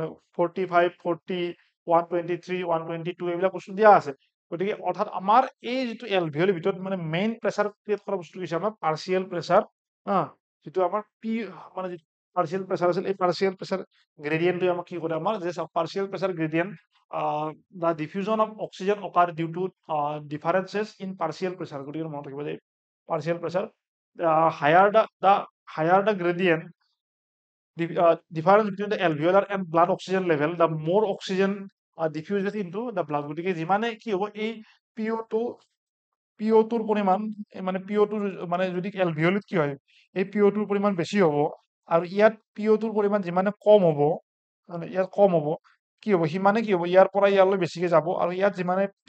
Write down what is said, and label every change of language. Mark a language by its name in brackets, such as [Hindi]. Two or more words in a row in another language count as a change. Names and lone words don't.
[Assamese] 45 40 123 122 এইবিলাক বস্তু দিয়া আছে গতিকে অৰ্থাৎ আমাৰ এই যিটো এলভিঅলিৰ ভিতৰত মানে [English] main pressure create [Assamese] কৰা বস্তু হৈছে আমাৰ [English] partial pressure [Assamese] যিটো আমাৰ মানে যিটো [English] partial pressure [Assamese] আছিল এই [English] partial pressure gradient [Assamese] আমাক কি কৰে আমাৰ যে [English] partial pressure gradient the diffusion of oxygen occur due to differences in partial pressure [Assamese] গতিকে মনত ৰাখিব যে [English] partial pressure higher the higher the gradient difference between the alveolar and blood oxygen level the more oxygen diffuses into the blood [Assamese] গতিকে যিমানে কি হ'ব এই PO2 PO2ৰ পৰিমাণ মানে PO2 মানে যদি এলভিঅলিত কি হয় এই PO2ৰ পৰিমাণ বেছি হ'ব আৰু ইয়াত PO2ৰ পৰিমাণ যিমানে কম হ'ব মানে ইয়াত কম হ'ব কি হ'ব সিমানে কি হ'ব ইয়াৰ পৰা ইয়ালৈ বেছিকে যাব আৰু ইয়াত যিমানে